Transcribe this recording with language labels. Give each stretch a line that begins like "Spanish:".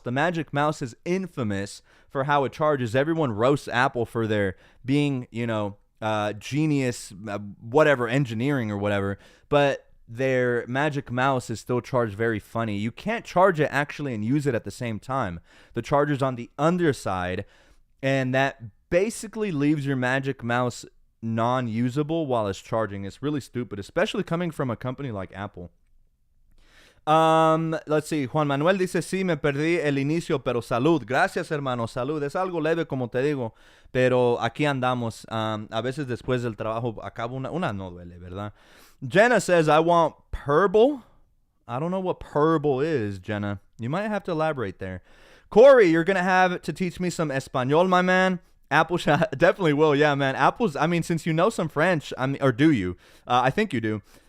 English: The Magic Mouse is infamous for how it charges. Everyone roasts Apple for their being, genius, whatever, engineering or whatever, but their Magic Mouse is still charged very funny. You can't charge it actually and use it at the same time. The charger's on the underside, and that basically leaves your Magic Mouse non-usable while it's charging. It's really stupid, especially coming from a company like Apple. Let's see.
Spanish: Juan Manuel dice, sí, me perdí el inicio, pero salud. Gracias, hermano, salud. Es algo leve, como te digo, pero aquí andamos. A veces después del trabajo acabo una no duele, ¿verdad?
English: Jenna says, I want purple. I don't know what purple is, Jenna. You might have to elaborate there. Corey, you're going to have to teach me some Espanol, my man. Apple definitely will. Yeah, man. Since you know some French, or do you? I think you do.